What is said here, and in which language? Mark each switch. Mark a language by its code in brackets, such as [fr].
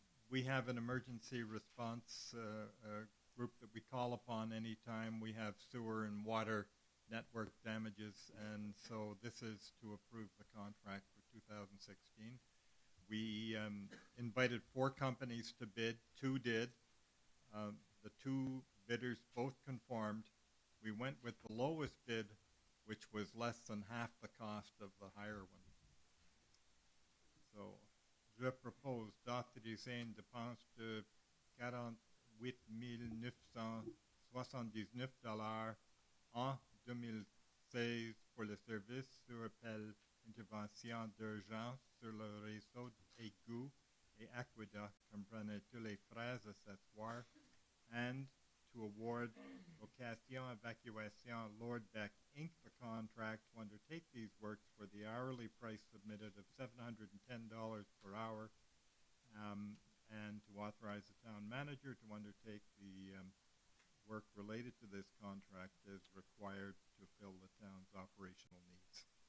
[en] We have an emergency response group that we call upon anytime we have sewer and water network damages, and so this is to approve the contract for 2016. We invited 4 companies to bid. 2 did. The 2 bidders both conformed. We went with the lowest bid, which was less than half the cost of the higher one. [fr] So, je propose d'autoriser une dépense de $48,979 en 2016 pour le service sur appel intervention d'urgence sur le réseau d'égouts et aqueducs comprenant tous les frais accessoires, [en] and to award [fr] Location Evacuation Lord Beck Inc. [en] the contract to undertake these works for the hourly price submitted of $710 per hour, and to authorize the town manager to undertake the work related to this contract as required to fill the town's operational needs.